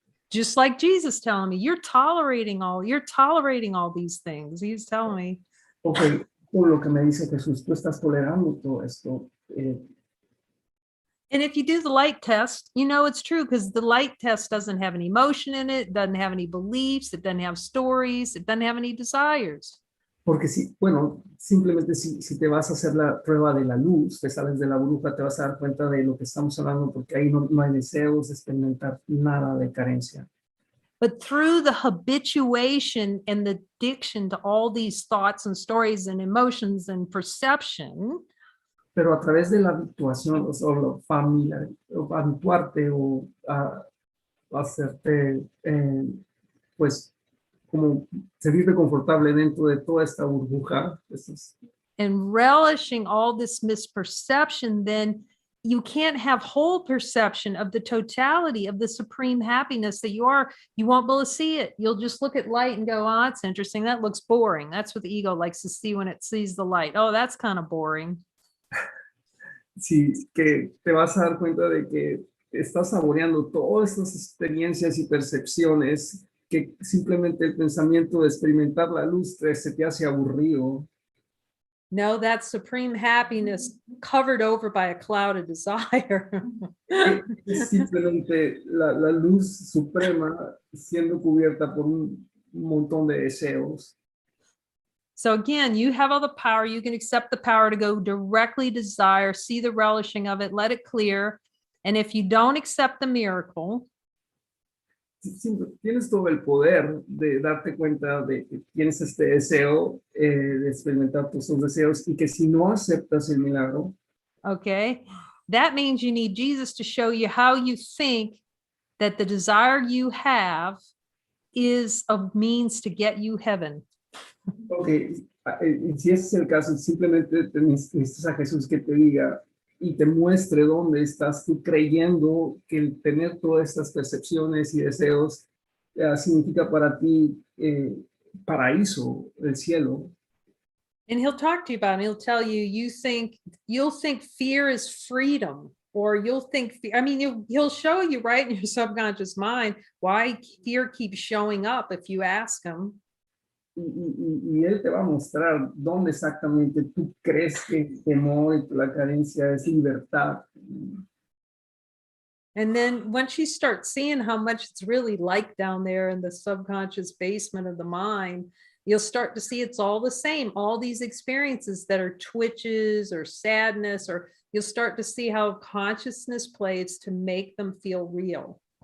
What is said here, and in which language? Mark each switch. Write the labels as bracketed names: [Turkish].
[English] Just like Jesus telling me, you're tolerating all these things. He's telling me. [Spanish] Ok, por lo que me dice Jesús, tú estás tolerando todo esto. [English] And if you do the light test, you know it's true because the light test doesn't have any emotion in it, doesn't have any beliefs, it doesn't have stories, it doesn't have any desires. [Spanish] Porque simplemente si te vas a hacer la prueba de la luz, te sales de la burbuja, te vas a dar cuenta de lo que estamos hablando, porque ahí no hay deseos de experimentar nada de carencia. [English] But through the habituation and the addiction to all these thoughts and stories and emotions and perception, [Spanish] pero a través de la habituación o la familia, o habituarte o hacerte, pues, como sentirte confortable dentro de toda esta burbuja. [English] And relishing all this misperception, then you can't have whole perception of the totality of the supreme happiness that you are. You won't be able to see it. You'll just look at light and go, oh, that's interesting. That looks boring. That's what the ego likes to see when it sees the light. Oh, that's kind of boring. [Spanish] Sí, que te vas a dar cuenta de que estás saboreando todas estas experiencias y percepciones que simplemente el pensamiento de experimentar la luz se te hace aburrido. [English] No, that's supreme happiness covered over by a cloud of desire. [Spanish] Es simplemente la luz suprema siendo cubierta por un montón de deseos. [English] So again, you have all the power. You can accept the power to go directly desire, see the relishing of it, let it clear. And if you don't accept the miracle, [Spanish] tienes todo el poder de darte cuenta de que tienes este deseo de experimentar tus deseos y que si no aceptas el milagro, [English] okay, that means you need Jesus to show you how you think that the desire you have is a means to get you heaven. [Spanish] Ok, si ese es el caso, simplemente necesitas a Jesús que te diga y te muestre dónde estás tú creyendo que el tener todas estas percepciones y deseos significa para ti paraíso, el cielo. [English] And he'll talk to you about it. He'll tell you, you'll think fear is freedom, or you'll think, he'll show you right in your subconscious mind why fear keeps showing up if you ask him. [Spanish] y él te va a mostrar dónde exactamente tú crees que el temor y la carencia es libertad. [English] And then once you start seeing how much it's really like down there in the subconscious basement of the mind, you'll start to see it's all the same. All these experiences that are twitches or sadness, or you'll start to see how consciousness plays to make them feel real.